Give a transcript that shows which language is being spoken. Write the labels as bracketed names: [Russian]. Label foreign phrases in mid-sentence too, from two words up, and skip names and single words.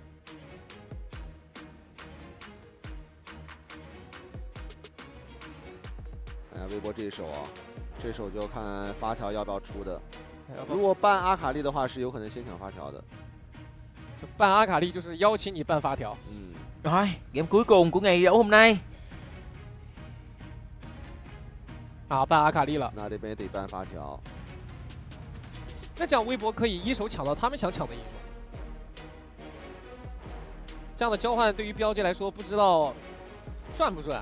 [Chinese] 看一下微博这一手啊，这手就看发条要不要出的。如果办阿卡丽的话，是有可能先抢发条的。就办阿卡丽就是邀请你办发条。嗯。 [Vietnamese] Rồi, game cuối cùng của ngày đấu hôm nay. [Chinese] 啊，办阿卡丽了。那这边也得办发条。那这样微博可以一手抢到他们想抢的英雄，这样的交换对于BLG来说不知道赚不赚。